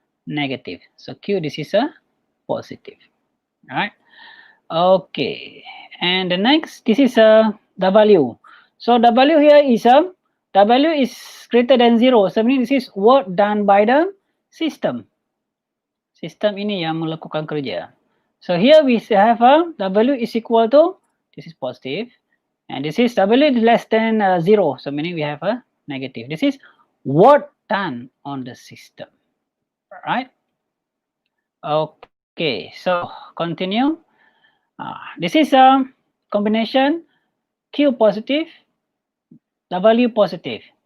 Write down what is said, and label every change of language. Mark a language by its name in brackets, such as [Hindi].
[English] negative. So Q, this is a positive. All right. Okay. And the next, this is a W. So W here is a W is greater than 0. So meaning this is work done by the system. [Malay] Sistem ini yang melakukan kerja. [English] So here we have a W is equal to, this is positive, and this is W is less than 0. So meaning we have a negative. This is work done on the system. Right? Okay, so continue. This is a combination Q positive, W positive.